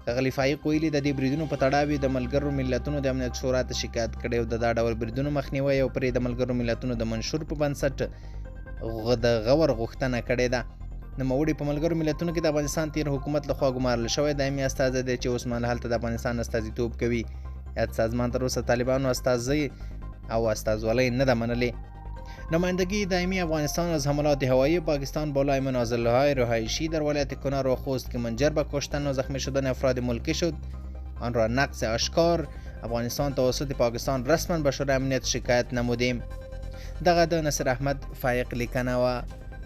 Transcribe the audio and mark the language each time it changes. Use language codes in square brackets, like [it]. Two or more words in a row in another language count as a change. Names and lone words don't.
[ps] ښاغلي فایق ویلي د دې بریدونو په تړاو د ملګرو ملتونو د امنیت شورا ته شکایت کړی او د دا ډول بریدونو مخنیوی او پرې د ملګرو ملتونو د منشور په بنسټ د غور غوښتنه کړې ده. نوموړي په ملګرو ملتونو کې د افغانستان تیر حکومت لخوا ګمارل شوی دایمي استازی دی چې اوس مهال هلته د افغانستان استازیتوب کوي. یاد سازمان تر اوسه طالبانو استازی او استازولۍ نه ده منلې. [fa] نمایندگی دائمی افغانستان از حملات هوایی پاکستان بالای منازلهای رهایشی در ولایت کنر و خوست که منجر به کشتن و زخمی شدن افراد ملکی شد آن را نقض آشکار افغانستان توسط پاکستان رسما به شورای امنیت شکایت نمودیم. [ps] دغه د نصیر احمد فایق لیکنه وه.